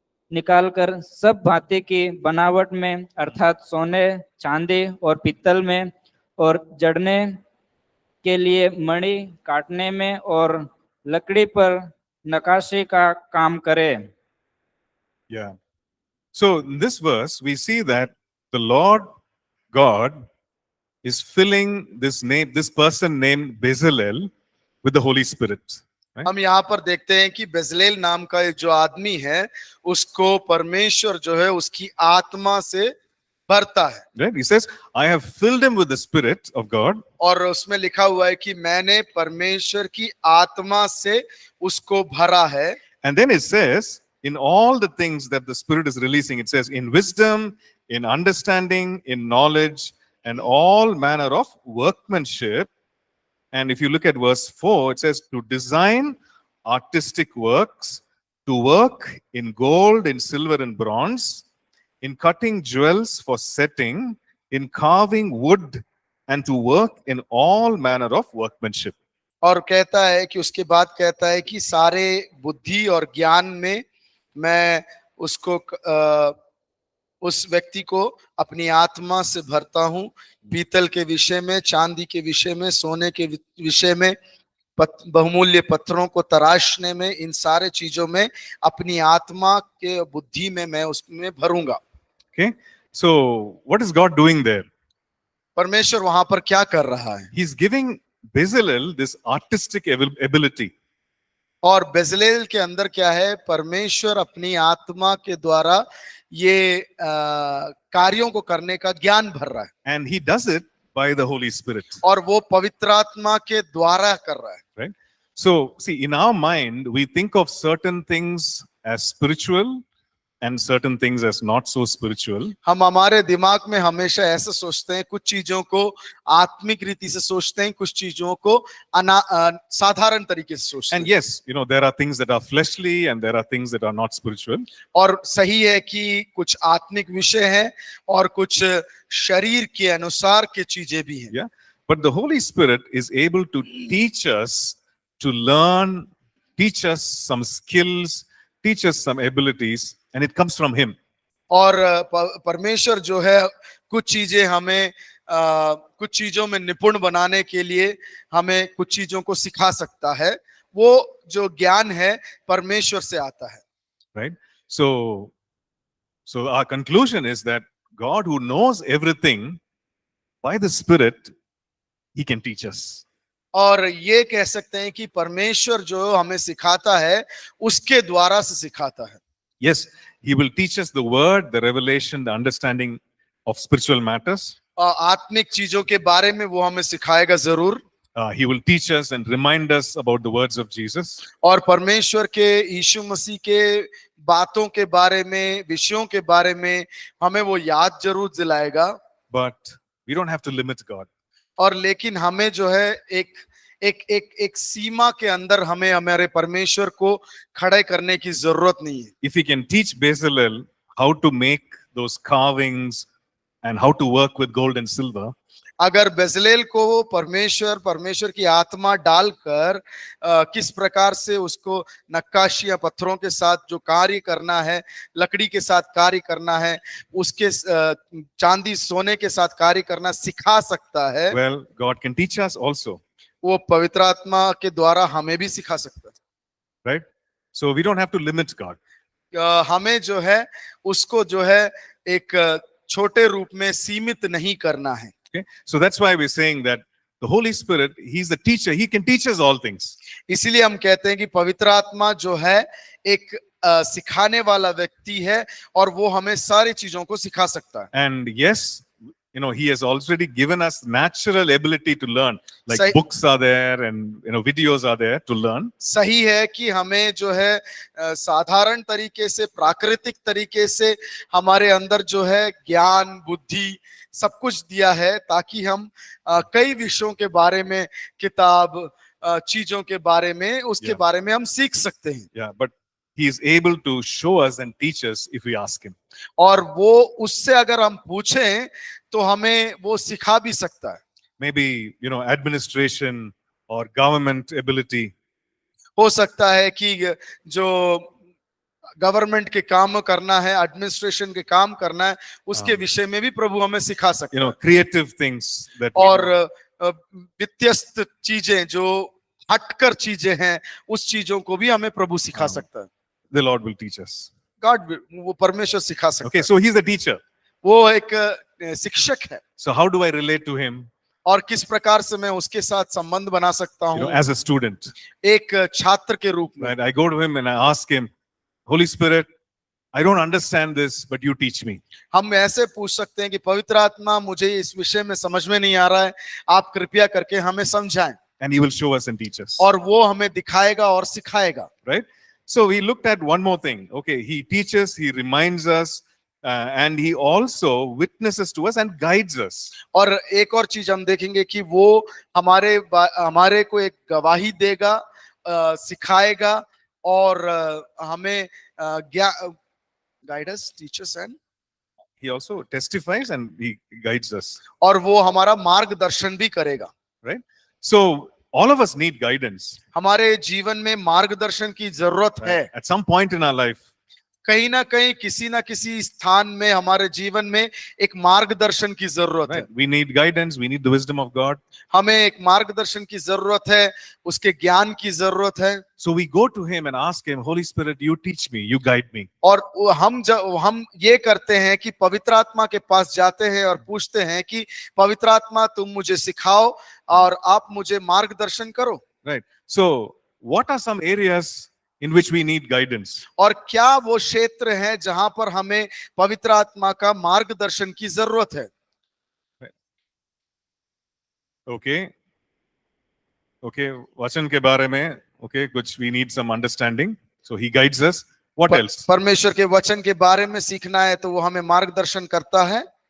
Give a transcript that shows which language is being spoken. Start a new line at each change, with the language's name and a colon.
Hindi: निकालकर सब भांति की बनावट में, अर्थात सोने, चांदी और पित्तल में, और जड़ने के लिए मणि, काटने में और लकड़ी पर नकाशी का काम करे।
English: Yeah. So in this verse, we see that the Lord God is filling this person named Bezalel with the Holy Spirit. Right?
Hindi: हम यहाँ पर देखते हैं कि बेजलेल नाम का एक जो आदमी है, उसको परमेश्वर जो है उसकी आत्मा से भरता है।
English: Right? He says, I have filled him with the Spirit of God.
Hindi: और उसमें लिखा हुआ है कि मैंने परमेश्वर की आत्मा से उसको भरा है।
English: And then it says, in all the things that the Spirit is releasing, it says, in wisdom, in understanding, in knowledge, and all manner of workmanship. And if you look at verse 4, it says, to design artistic works, to work in gold, in silver, and bronze, in cutting jewels for setting, in carving wood, and to work in all manner of workmanship.
Hindi: और कहता है कि उसके बाद कहता है कि सारे बुद्धि और ज्ञान में मैं उसको उस व्यक्ति को अपनी आत्मा से भरता हूँ, पीतल के विषय में, चांदी के विषय में, सोने के विषय में, बहुमूल्य पत्थरों को तराशने में, इन सारे चीजों में अपनी आत्मा के बुद्धि में मैं उसमें भरूंगा।
English: Okay, so what is God doing there?
Hindi: परमेश्वर वहां पर क्या कर रहा है?
English: He's giving Bezalel this artistic ability.
Hindi: और बेजलेल के अंदर क्या है? परमेश्वर अपनी आत्मा के द्वारा ये कार्यों को करने का ज्ञान भर रहा है।
English: And he does it by the Holy Spirit.
Hindi: और वो पवित्र आत्मा के द्वारा कर रहा है।
English: Right? So, see, in our mind, we think of certain things as spiritual and certain things as not so spiritual.
Hindi: हम हमारे दिमाग में हमेशा ऐसे सोचते हैं, कुछ चीजों को आत्मिक रीति से सोचते हैं, कुछ चीजों को साधारण तरीके से सोचते हैं।
English: And yes, you know, there are things that are fleshly and there are things that are not spiritual.
Hindi: और सही है कि कुछ आत्मिक विषय हैं और कुछ शरीर के अनुसार के चीजें भी हैं।
English: Yeah. But the Holy Spirit is able to teach us to learn, teach us some skills, teach us some abilities, and it comes from him.
Hindi: और परमेश्वर जो है कुछ चीजें हमें कुछ चीजों में निपुण बनाने के लिए हमें कुछ चीजों को सिखा सकता है। वो जो ज्ञान है परमेश्वर से आता है।
English: Right? So, so our conclusion is that God, who knows everything, by the Spirit, He can teach us.
Hindi: और ये कह सकते हैं कि परमेश्वर जो हमें सिखाता है उसके द्वारा से सिखाता है।
English: Yes, He will teach us the word, the revelation, the understanding of spiritual matters.
Hindi: आत्मिक चीजों के बारे में वो हमें सिखाएगा जरूर।
English: He will teach us and remind us about the words of Jesus.
Hindi: और परमेश्वर के यीशु मसीह के बातों के बारे में, विषयों के बारे में हमें वो याद जरूर दिलाएगा।
English: But we don't have to limit God.
Hindi: और लेकिन हमें जो है एक सीमा के अंदर हमें हमारे परमेश्वर को खड़े करने की जरूरत नहीं है।
English: If He can teach Bezalel how to make those carvings and how to work with gold and silver,
Hindi: अगर बेजलेल को परमेश्वर की आत्मा डालकर किस प्रकार से उसको नक्काशियां पत्थरों के साथ जो कार्य करना है, लकड़ी के साथ कार्य करना है, उसके चांदी सोने के साथ कार्य करना सिखा सकता है,
English: well, God can teach us also,
Hindi: वो पवित्र आत्मा के द्वारा हमें भी सिखा सकता है।
English: right? So we don't have to limit God.
Hindi: हमें जो है उसको जो है एक छोटे रूप में सीमित नहीं करना है।
English: Okay, so that's why we're saying that the Holy Spirit, He's the teacher. He can teach us all things.
Hindi: इसीलिए हम कहते हैं कि पवित्र आत्मा जो है एक सिखाने वाला व्यक्ति है और वो हमें सारी चीजों को सिखा सकता है।
English: And yes, you know, He has already given us natural ability to learn. Like Say- books are there and videos are there to learn.
Hindi: सही है कि हमें जो है साधारण तरीके से, प्राकृतिक तरीके से हमारे अंदर जो है ज्ञान, बुद्धि सब कुछ दिया है ताकि हम कई विषयों के बारे में, किताब, चीजों के बारे में, उसके
English: Yeah.
Hindi: बारे में हम सीख सकते हैं।
English: Yeah, but He is able to show us and teach us if we ask Him.
Hindi: और वो उससे अगर हम पूछें तो हमें वो सिखा भी सकता है।
English: Maybe, administration or government ability.
Hindi: हो सकता है कि जो गवर्नमेंट के काम करना है, एडमिनिस्ट्रेशन के काम करना है, उसके विषय में भी प्रभु हमें सिखा सकता है।
English: Creative things that we
Hindi: और
English: do.
Hindi: व्यत्यस्त चीजें जो हटकर चीजें हैं, उस चीजों को भी हमें प्रभु सिखा सकता है।
English: The Lord will teach us.
Hindi: वो परमेश्वर सिखा सकता
English: Okay,
Hindi: है।
English: so He's a teacher.
Hindi: वो एक शिक्षक है
English: So how do I relate to Him,
Hindi: और किस प्रकार से मैं उसके साथ संबंध बना सकता हूँ
English: as a student?
Hindi: एक छात्र के रूप में।
English: Right? I go to Him and I ask Him, Holy Spirit, I don't understand this, but you teach me.
Hindi: हम ऐसे पूछ सकते हैं कि पवित्र आत्मा, मुझे इस विषय में समझ में नहीं आ रहा है, आप कृपया करके हमें समझाएं।
English: And He will show us and teach us.
Hindi: और वो हमें दिखाएगा और सिखाएगा।
English: Right? So we looked at one more thing. Okay, He teaches, He reminds us, and He also witnesses to us and guides us.
Hindi: और एक और चीज हम देखेंगे कि वो हमारे को एक गवाही देगा, सिखाएगा और हमें
English: Guide us, teach us and He also testifies and He guides us.
Hindi: और वो हमारा मार्गदर्शन भी करेगा।
English: Right? So all of us need guidance.
Hindi: हमारे जीवन में मार्गदर्शन की जरूरत है।
English: Right? At some point in our life,
Hindi: कहीं ना कहीं, किसी ना किसी स्थान में हमारे जीवन में एक मार्गदर्शन की जरूरत है।
English: right? We need guidance. We need the wisdom of God.
Hindi: हमें एक मार्गदर्शन की जरूरत है, उसके ज्ञान की जरूरत है।
English: So we go to Him and ask Him, Holy Spirit, you teach me, you guide me.
Hindi: और हम ये करते हैं कि पवित्र आत्मा के पास जाते हैं और पूछते हैं कि पवित्र आत्मा, तुम मुझे सिखाओ और आप मुझे मार्गदर्शन करो।
English: Right? So what are some areas in which we need guidance?
Hindi: और क्या वो क्षेत्र है जहां पर हमें पवित्र आत्मा का मार्गदर्शन की जरूरत है?
English: Okay. Okay.
Hindi: वचन के बारे में, okay, कुछ
English: we need some understanding. So He guides us. What else?
Hindi: परमेश्वर के वचन के बारे में सीखना है तो वो हमें मार्गदर्शन करता है।